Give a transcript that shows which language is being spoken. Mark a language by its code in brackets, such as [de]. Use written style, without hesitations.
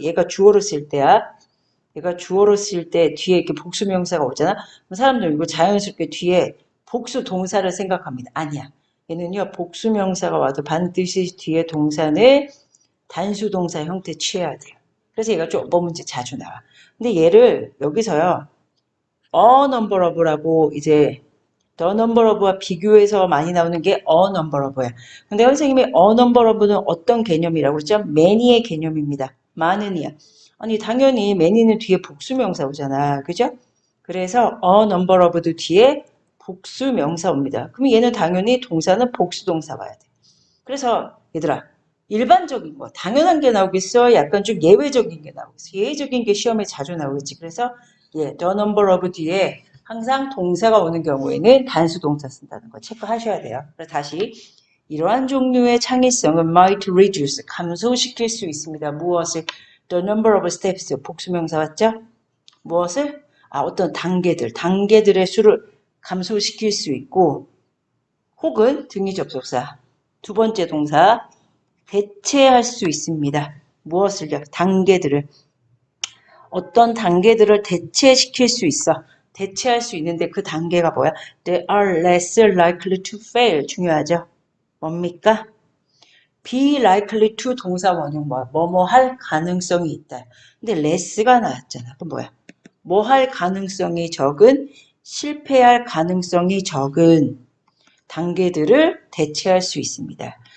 [ko] 얘가 주어로 쓸 때야. 얘가 주어로 쓸 때 뒤에 이렇게 복수 명사가 오잖아. 그럼 사람들은 이거 자연스럽게 뒤에 복수 동사를 생각합니다. 아니야. 얘는요, 복수 명사가 와도 반드시 뒤에 동사는 단수 동사 형태 취해야 돼요. 그래서 얘가 좀 어법 문제 자주 나와. 근데 얘를 여기서요, [en] a number of [ko] 라고 이제 [en] the number of [ko] 와 비교해서 많이 나오는 게 a number of야. 근데 선생님이 [en] a number of [ko] 는 어떤 개념이라고 그랬죠? many의 개념입니다. 많은이야. 아니 당연히 many는 뒤에 복수명사 오잖아. 그죠? 그래서 [en] a number of [ko] 도 뒤에 복수명사 옵니다. 그럼 얘는 당연히 동사는 복수동사 봐야 돼. 그래서 얘들아 일반적인 거 당연한 게 나오겠어? 약간 좀 예외적인 게 나오겠어? 예외적인 게 시험에 자주 나오겠지. 그래서 [en] the number of [ko] 뒤에 항상 동사가 오는 경우에는 단수 동사 쓴다는 거 체크하셔야 돼요. 그래서 다시 이러한 종류의 창의성은 [en] might reduce [ko] 감소시킬 수 있습니다. 무엇을? [en] the number of steps [ko] 복수명사 맞죠? 무엇을? 어떤 단계들의 수를 감소시킬 수 있고 혹은 등위 접속사 두 번째 동사 대체할 수 있습니다. 무엇을요? 단계들을. 어떤 단계들을 대체시킬 수 있어. 대체할 수 있는데 그 단계가 뭐야? [en] They are less likely to fail. [ko] 중요하죠? 뭡니까? [en] be likely to [ko] 동사 원형 뭐야? 뭐뭐 할 가능성이 있다. 근데 less가 나왔잖아. 그럼 뭐야? 뭐 할 가능성이 적은, 실패할 가능성이 적은 단계들을 대체할 수 있습니다.